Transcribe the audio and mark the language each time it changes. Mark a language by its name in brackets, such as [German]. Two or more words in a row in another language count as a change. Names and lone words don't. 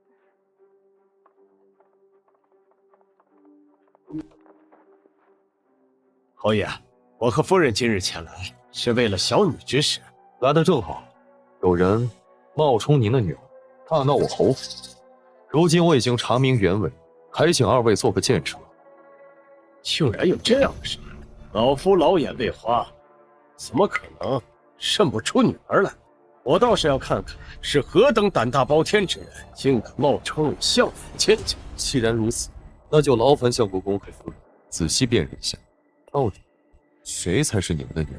[Chinese] 侯爺，我和夫人今日前來，是為了小女之事。來得正好，有人冒充您的女兒，大鬧我侯府。如今我已經查明原委，還請二位做個見證。竟然有這樣的事，老夫老眼未花，怎麼可能認不出女兒來？我倒是要看看是何等膽大包天之人，竟敢冒充相府千金。既然如此，那就勞煩相國公和夫人仔細辨認一下，到底誰才是你們的女兒？